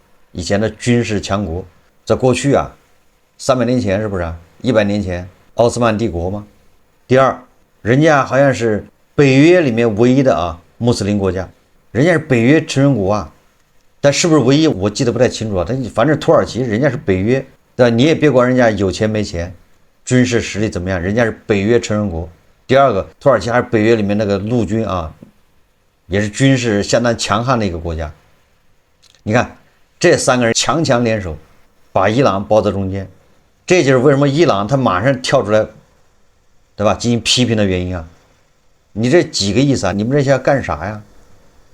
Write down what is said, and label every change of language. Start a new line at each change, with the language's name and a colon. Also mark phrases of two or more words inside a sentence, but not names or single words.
Chinese: 以前的軍事強國，在過去啊，300年前是不是啊？100年前奧斯曼帝國嗎？第二，人家好像是北約裡面唯一的啊穆斯林國家，人家是北約成员國啊。但是不是唯一我記得不太清楚啊，但反正土耳其人家是北約，对吧？你也別管人家有錢沒錢，軍事實力怎麼樣，人家是北約成員國。第二個，土耳其還是北約裡面那個陸軍啊，也是軍事相當強悍的一個國家。你看這3個人強強聯手，把伊朗包在中間，這就是為什麼伊朗他馬上跳出來，對吧？進行批評的原因啊。你這幾個意思啊？你們這些要幹啥呀？